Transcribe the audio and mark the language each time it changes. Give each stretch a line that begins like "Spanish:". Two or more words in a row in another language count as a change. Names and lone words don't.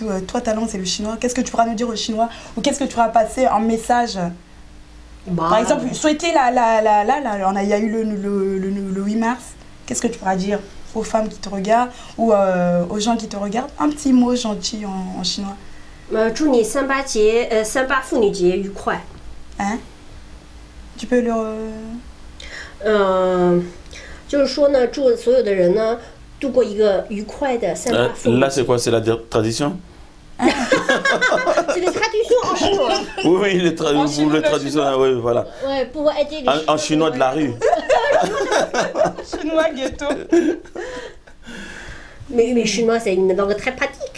French: Toi, ta langue, c'est le chinois. Qu'est-ce que tu pourras nous dire au chinois? Ou qu'est-ce que tu pourras passer en message? Par exemple, souhaiter il y a eu le 8 mars. Qu'est-ce que tu pourras dire aux femmes qui te regardent ou aux gens qui te regardent? Un petit mot gentil en chinois.
Chinese: 祝你3·8妇女节愉快。
French: Hein? Tu peux le...
Chinese: 就是说呢，祝所有的人呢度过一个愉快的3·8妇女节。
French: Là, c'est quoi? C'est la tradition? C'est des traductions en chinois. Oui, vous le traduisez, oui, voilà. Ouais, pour aider les En chinois de la rue. Chinois ghetto. Mais chinois, c'est une langue très pratique.